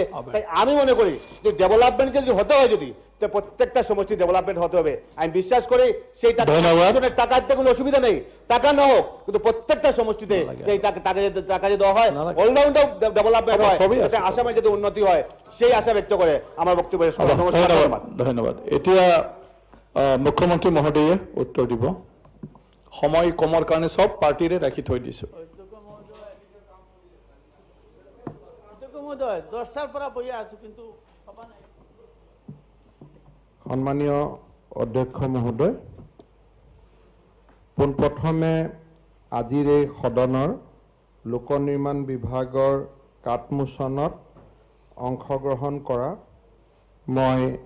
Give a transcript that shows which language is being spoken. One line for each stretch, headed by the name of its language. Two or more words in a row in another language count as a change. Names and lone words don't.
Bangla: তাই আমি মনে করি যে ডেভেলপমেন্ট যদি হতে হয় যদি, তো প্রত্যেকটা সমষ্টি ডেভেলপমেন্ট হতে হবে। আমি বিশ্বাস করি সেই টাকার তো কোনো অসুবিধা নেই, টাকা না হোক, কিন্তু প্রত্যেকটা সমষ্টিতে সেই টাকা যদি দেওয়া হয়,
English: allrounder development
Bangla: হয়, আসামের যদি উন্নতি হয়, সেই আশা ব্যক্ত করে আমার বক্তব্য। ধন্যবাদ।
Assamese: এতিয়া মুখ্যমন্ত্ৰী মহোদয়ে উত্তৰ দিব। সময় কমৰ কাৰণে চব পাৰ্টিৰে ৰাখি থৈ দিছো। সন্মানীয় অধ্যক্ষ মহোদয়, পোনপ্ৰথমে আজিৰ এই সদনৰ লোক নিৰ্মাণ বিভাগৰ কাটমোচনত অংশগ্ৰহণ কৰা মই